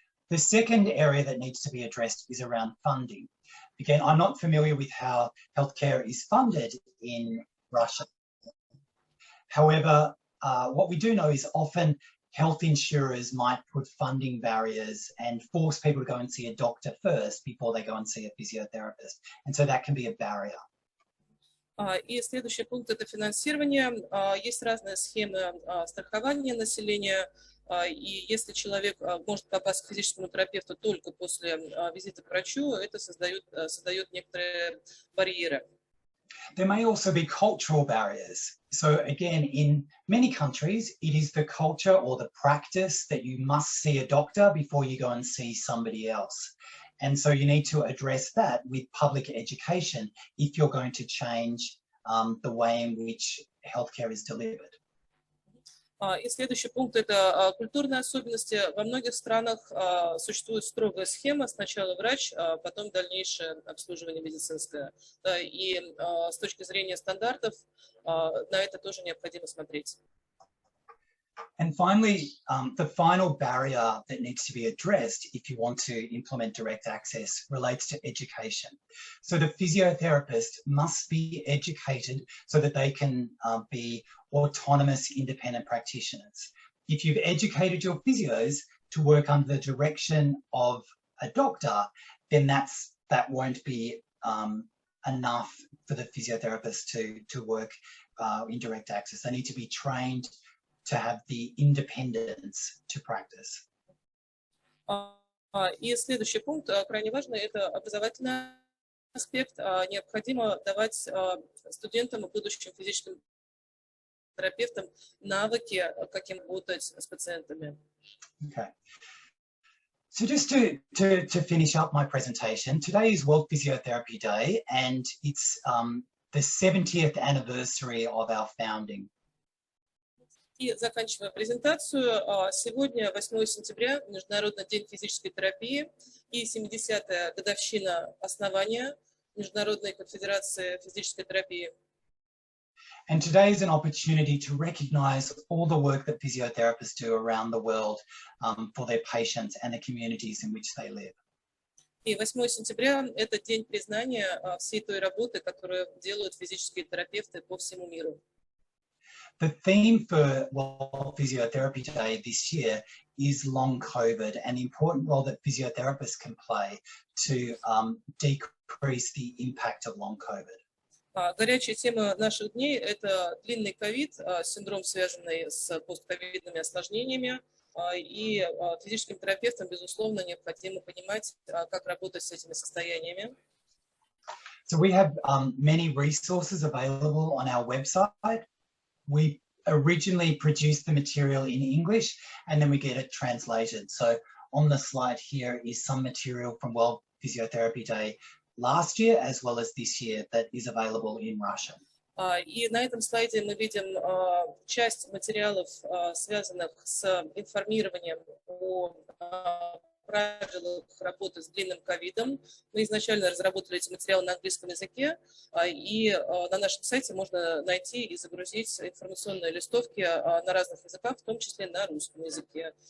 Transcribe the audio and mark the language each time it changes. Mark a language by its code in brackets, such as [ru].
[en] the second area that needs to be addressed is around funding. Again, I'm not familiar with how healthcare is funded in Russia. However, what we do know is often health insurers might put funding barriers and force people to go and see a doctor first before they go and see a physiotherapist. And so that can be a barrier. [ru] И следующий пункт – это финансирование. Есть разные схемы страхования населения, и если человек может попасть к физическому терапевту только после визита к врачу, это создает некоторые барьеры. [en] There may also be cultural barriers. So again, in many countries, it is the culture or the practice that you must see a doctor before you go and see somebody else. And so you need to address that with public education if you're going to change the way in which healthcare is delivered. [ru] И следующий пункт – это культурные особенности. Во многих странах существует строгая схема: сначала врач, а потом дальнейшее обслуживание медицинское. И с точки зрения стандартов на это тоже необходимо смотреть. [en] And finally, the final barrier that needs to be addressed if you want to implement direct access relates to education. So the physiotherapist must be educated so that they can be autonomous, independent practitioners. If you've educated your physios to work under the direction of a doctor, then that won't be enough for the physiotherapist to work in direct access. They need to be trained to have the independence to practice. [ru] И следующий пункт, крайне важный, это образовательный аспект. Необходимо давать студентам и будущим физическим терапевтам навыки, как им работать с пациентами. [en] Okay. So just to finish up my presentation, today is World Physiotherapy Day, and it's the 70th anniversary of our founding. [ru] И заканчивая презентацию, сегодня, 8 сентября, Международный день физической терапии и 70-я годовщина основания Международной конфедерации физической терапии. [en] And today is an opportunity to recognise all the work that physiotherapists do around the world for their patients and the communities in which they live. [ru] И 8 сентября – это день признания всей той работы, которую делают физические терапевты по всему миру. [en] The theme for World Physiotherapy Day this year is long COVID and the important role that physiotherapists can play to decrease the impact of long COVID. [ru] Горячая тема наших дней – это длинный ковид, синдром, связанный с постковидными осложнениями. И физическим терапевтам, безусловно, необходимо понимать, как работать с этими состояниями. [en] So we have many resources available on our website. We originally produced the material in English and then we get it translated. So on the slide here is some material from World Physiotherapy Day last year as well as this year that is available in Russian. [ru] И на этом слайде мы видим часть материалов, связанных с информированием о правилах работы с длинным ковидом. Мы изначально разработали эти материалы на английском языке, и на нашем сайте можно найти и загрузить информационные листовки на разных языках, в том числе на русском языке.